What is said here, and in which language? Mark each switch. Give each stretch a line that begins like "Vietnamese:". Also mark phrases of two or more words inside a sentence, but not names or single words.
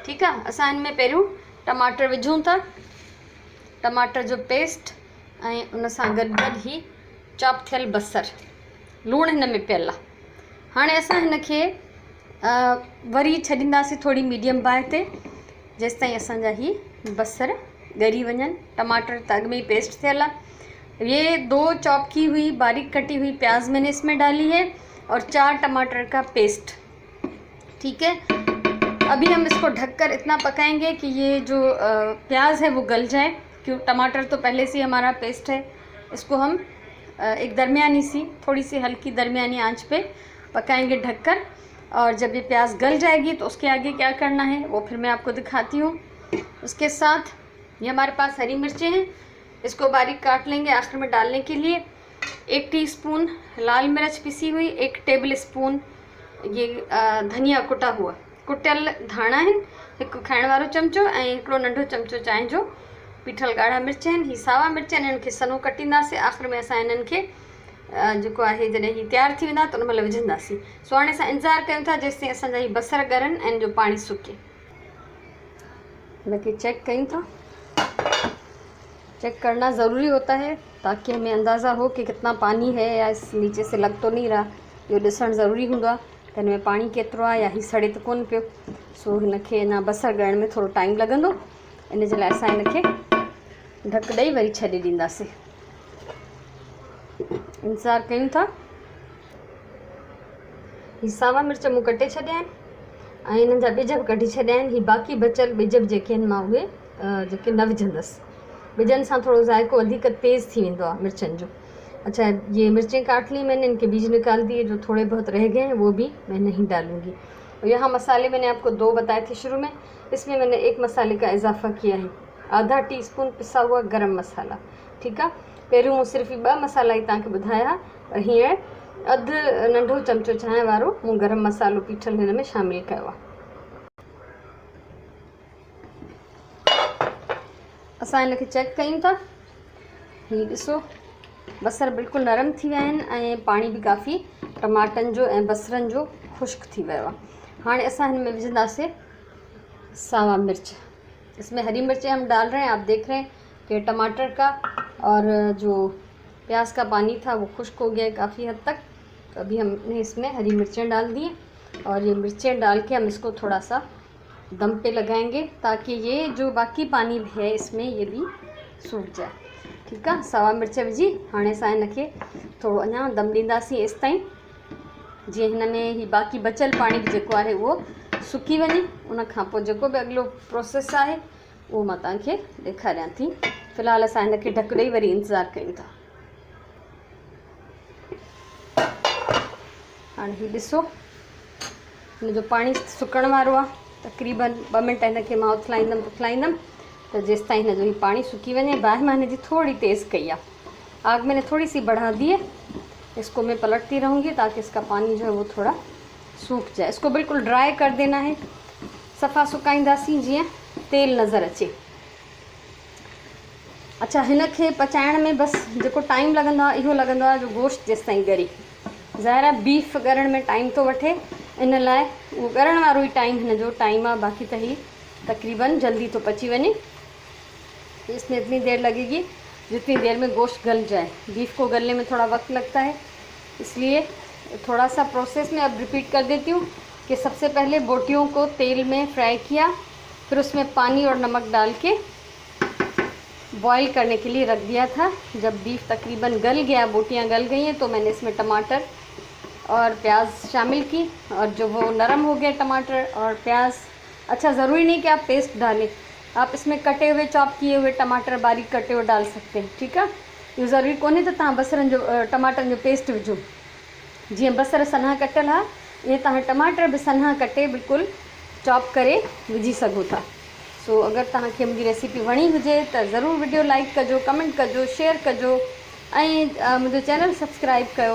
Sindhi: ठीकु आहे, असां हिन में पहिरियों टमाटर विझूं था, टमाटर जो पेस्ट ऐं उन सां गॾु गॾु ही चॉप थियल बसर, लूणु हिन में पियल आहे। हाणे असां हिन खे वरी छॾींदासीं थोरी मीडियम बाहि ते, जेसिताईं असांजा ही बसर ॻरी वञनि। टमाटर त अॻु में ही पेस्ट थियल आहे।
Urdu: یہ 2 چاپ کی ہوئی باریک کٹی ہوئی پیاز میں نے اس میں ڈالی ہے اور 4 ٹماٹر کا پیسٹ. ٹھیک ہے، ابھی ہم اس کو ڈھک کر اتنا پکائیں گے کہ یہ جو پیاز ہے وہ گل جائے، کیوں ٹماٹر تو پہلے سے ہمارا پیسٹ ہے. اس کو ہم ایک درمیانی سی، تھوڑی سی ہلکی درمیانی آنچ پہ پکائیں گے ڈھک کر. اور جب یہ پیاز گل جائے گی تو اس کے آگے کیا کرنا ہے وہ پھر میں آپ کو دکھاتی ہوں. اس کے ساتھ یہ ہمارے پاس ہری مرچیں ہیں، اس کو باریک کاٹ لیں گے آخر میں ڈالنے کے لیے. 1 ٹی سپون لال مرچ پسی ہوئی، 1
English: table spoon
Urdu: یہ دھنیا کٹا ہوا,
Sindhi: कुटियल धाणा आहिनि, 1 खाइण वारो चमचो ऐं हिकिड़ो नंढो चमचो चांहि जो पीठल ॻाढ़ा मिर्च आहिनि। ही सावा मिर्च आहिनि, इन्हनि खे सनो कटींदासीं। आख़िर में असां इन्हनि खे जेको आहे जॾहिं ही तयारु थी वेंदा त उन महिल विझंदासीं। सो हाणे असां इंतज़ारु कयूं था जेसिताईं असांजा ही बसर ॻरनि ऐं इनजो पाणी सुके। हिनखे चेक कयूं था।
Urdu: چیک کرنا ضروری ہوتا ہے تاکہ ہمیں اندازہ ہو کہ کتنا پانی ہے یا اس نیچے سے لگ تو نہیں رہا.
Sindhi: इहो ॾिसणु ज़रूरी हूंदो आहे त हिन में पाणी केतिरो आहे या ही सड़े त कोन पियो। सो हिनखे अञा बसर ॻरण में थोरो टाइम लॻंदो, इन जे लाइ असां हिनखे ढक ॾेई वरी छॾे ॾींदासीं। इंतज़ारु कयूं था। ही सावा मिर्च मूं कटे छॾिया आहिनि ऐं इन्हनि जा ॿिज बि कढी छॾिया आहिनि। ही बाक़ी बचियल ॿिज बि जेके आहिनि मां उहे जेके न विझंदसि। ॿिजनि सां थोरो ज़ाइको वधीक तेज़ थी वेंदो आहे मिर्चनि जो।
Urdu: اچھا، یہ مرچیں کاٹ لی میں نے، ان کے بیج نکال دیے، جو تھوڑے بہت رہ گئے ہیں وہ بھی میں نہیں ڈالوں گی. اور یہاں مسالے میں نے آپ کو 2 بتائے تھے شروع میں، اس میں میں نے 1 مسالے کا اضافہ کیا ہے، آدھا ٹی سپون پسا ہوا گرم مسالہ. ٹھیک ہے,
Sindhi: पहिरियों मूं सिर्फ़ु 2 मसाला ही तव्हांखे ॿुधाया, पर हींअर अधु नंढो चमचो चांहि वारो मूं गरम मसालो पीठल हिन में शामिल कयो आहे। असां हिनखे चेक कयूं था। ही ॾिसो, बसर बिल्कुलु नरम थी विया आहिनि ऐं पाणी बि काफ़ी टमाटनि जो ऐं बसरनि जो खुश्क थी वियो आहे। हाणे असां हिन में विझंदासीं सावा मिर्च।
Urdu: اس میں ہری مرچیں ہم ڈال رہے ہیں، آپ دیکھ رہے ہیں کہ ٹماٹر کا اور جو پیاز کا پانی تھا وہ خشک ہو گیا ہے کافی حد تک. تو ابھی ہم نے اس میں ہری مرچیں ڈال دی اور یہ مرچیں ڈال کے ہم اس کو تھوڑا سا دم پہ لگائیں گے تاکہ یہ جو باقی پانی ہے اس میں یہ بھی سوکھ جائے. ٹھیک ہے,
Sindhi: सावा मिर्च विझी हाणे असां हिनखे थोरो अञा दम ॾींदासीं एसि ताईं जीअं हिन में ही बाक़ी बचियल पाणी बि जेको आहे उहो सुकी वञे। उन खां पोइ जेको बि अॻिलो प्रोसेस आहे उहो मां तव्हांखे ॾेखारियां थी। फ़िलहालु असां हिनखे ढक ॾेई वरी इंतज़ारु कयूं था। हाणे ही ॾिसो, हिन जो पाणी सुकण वारो आहे। तक़रीबन 2 मिंट हिनखे मां उथलाईंदमि तो जेसिताईं हिन जो ही पानी सुकी वञे। बाहि मां हिन जी थोड़ी तेज़ कई आहे,
Urdu: آگ میں نے تھوڑی سی بڑھا دی ہے. اس کو میں پلٹتی رہوں گی تاکہ اس کا پانی جو ہے وہ تھوڑا سوکھ جائے. اس کو بالکل ڈرائی کر دینا ہے,
Sindhi: सफ़ा सुकाईंदासीं जीअं तेल नज़र अचे। अच्छा, हिनखे पचाइण में बसि जेको टाइम लॻंदो आहे इहो लॻंदो आहे जो गोश्त जेसिताईं ॻरे। ज़ाहिर आहे बीफ ॻरण में टाइम तो वठे, इन लाइ उहो ॻरण वारो ई टाइम हिन जो टाइम आहे। बाक़ी त ही तकरीबन जल्दी तो पची वञे।
Urdu: اس میں اتنی دیر لگے گی جتنی دیر میں گوشت گل جائے. بیف کو گلنے میں تھوڑا وقت لگتا ہے، اس لیے تھوڑا سا پروسیس میں اب ریپیٹ کر دیتی ہوں کہ سب سے پہلے بوٹیوں کو تیل میں فرائی کیا، پھر اس میں پانی اور نمک ڈال کے بوائل کرنے کے لیے رکھ دیا تھا. جب بیف تقریباً گل گیا، بوٹیاں گل گئی ہیں، تو میں نے اس میں ٹماٹر اور پیاز شامل کی اور جو وہ نرم ہو گیا ٹماٹر اور پیاز اچھا، ضروری نہیں کہ آپ پیسٹ ڈالیں، آپ اس میں کٹے ہوئے چاپ کیے ہوئے ٹماٹر باریک کٹے ہوئے ڈال سکتے ہیں.
Sindhi: ठीकु आहे, इहो ज़रूरी कोन्हे त तव्हां बसरनि जो टमाटरनि जो पेस्ट विझो। जीअं बसर सन्हा कटियल आहे, ईअं तव्हां टमाटर बि सन्हा कटे बिल्कुलु चॉप करे विझी सघो था। सो अगरि तव्हांखे मुंहिंजी रेसिपी वणी हुजे त ज़रूरु वीडियो लाइक कजो, कमेंट कजो, शेयर कजो ऐं मुंहिंजो चैनल सब्सक्राइब कयो।